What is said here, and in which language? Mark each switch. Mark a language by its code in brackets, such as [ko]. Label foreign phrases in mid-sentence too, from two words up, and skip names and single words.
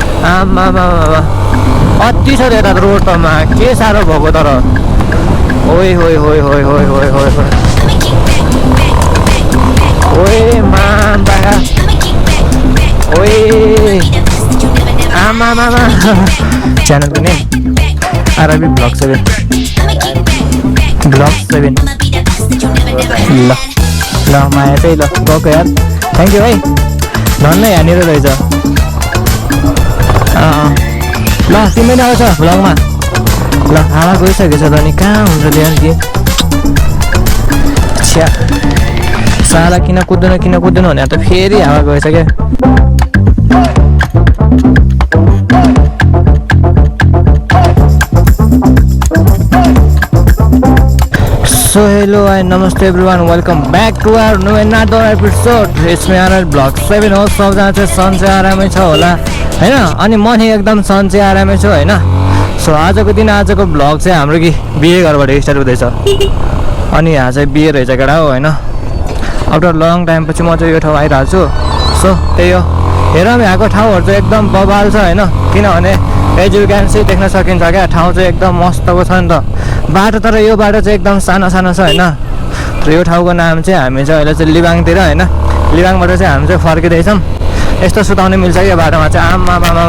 [ne] आमा अति छ यता रोडमा के साह्रो भएको तर ओइ होइ होइ होइ होइ होइ होइ ओइ मामा ओइ आमा च्यानलको नेम आरबी ब्लग 7 ल माया चाहिँ ल गएको यार थ्याङ्क यू है धन्नै यहाँनिर रहेछ ल तिमी नै आउँछ भ्लगमा ल हावा गइसकेको छ त अनि कहाँ हुन्छ त्यहाँ कि छ्या साला किन कुद्दैन भने त फेरि हावा गएछ क्या [en] So hello and namaste everyone, welcome back to our new another episode. It's me RL Vlog 7 [ne] हो सबजना चाहिँ सन्चै आरामै छ होला हैन अनि म नि एकदम सन्चै आरामै छु हैन सो आजको भ्लग चाहिँ हाम्रो कि बिहे घरबाट स्टार्ट हुँदैछ अनि यहाँ चाहिँ बिहे रहेछ केटा हो हैन [en] after long time [ne] पछि म चाहिँ यो ठाउँ आइरहेको छु सो त्यही हो हेरौँ यहाँको ठाउँहरू चाहिँ एकदम बबाल छ हैन किनभने [en] as you can see [ne] देख्न सकिन्छ क्या ठाउँ चाहिँ एकदम मस्तको छ नि त बाटो तर यो बाटो चाहिँ एकदम सानो छ हैन र यो ठाउँको नाम चाहिँ हामी चाहिँ अहिले चाहिँ लिबाङतिर हैन लिबाङबाट चाहिँ हामी चाहिँ फर्किँदैछौँ यस्तो सुताउनु मिल्छ कि यो बाटोमा चाहिँ आमा